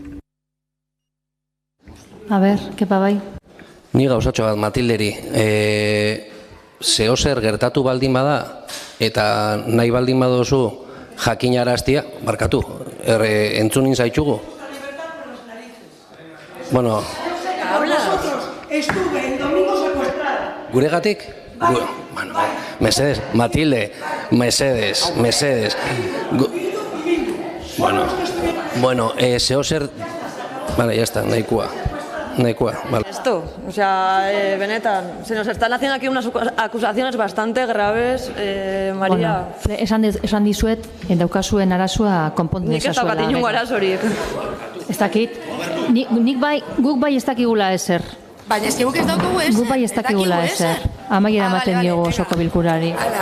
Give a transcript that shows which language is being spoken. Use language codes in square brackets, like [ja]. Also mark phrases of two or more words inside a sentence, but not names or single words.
[eu] A ber, kepa bai. Ni gauzatxo bat, Matilderi, zehozer gertatu baldin bada, eta nahi baldin badozu jakinaraztia, barkatu, entzunin zaitxugu. [es] Bueno, estuve el domingo secuestrada. [eu] Guregatik? Bueno, mesedes, Matilde, mesedes. Bueno, zehozer... [es] Vale, ya está, nahikoa, vale. Esto, o sea, benetan, se nos están haciendo aquí unas acusaciones bastante graves, María. [eu] Bueno, esan dizuet, daukazuen arazua konpondu Nik ez daukat inungo arazorik. Ez dakit, guk bai ez dakigula ezer. Baina ez guk ez daukagu ezer. Guk bai ez dakigula ezer. Amaiera ematen diogu osoko bilkurari.